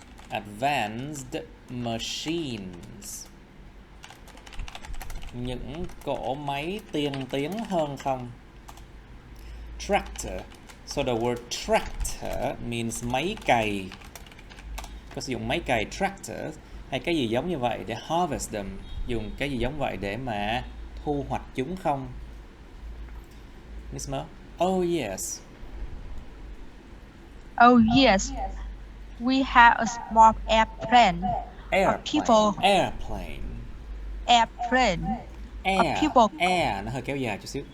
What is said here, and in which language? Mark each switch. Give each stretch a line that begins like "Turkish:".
English: Advanced machines,
Vietnamese: những cỗ máy tiên tiến hơn không? Tractor.
English: So the word tractor means
Vietnamese: máy cày. Có sử dụng máy cày tractor, hay cái gì giống như vậy để harvest them, dùng cái gì giống vậy để mà thu hoạch chúng không?
English: Miss Mer? Oh yes. Oh yes, we have a small airplane. People. Airplane. Airplane.
Vietnamese: Air, nó hơi kéo dài chút xíu.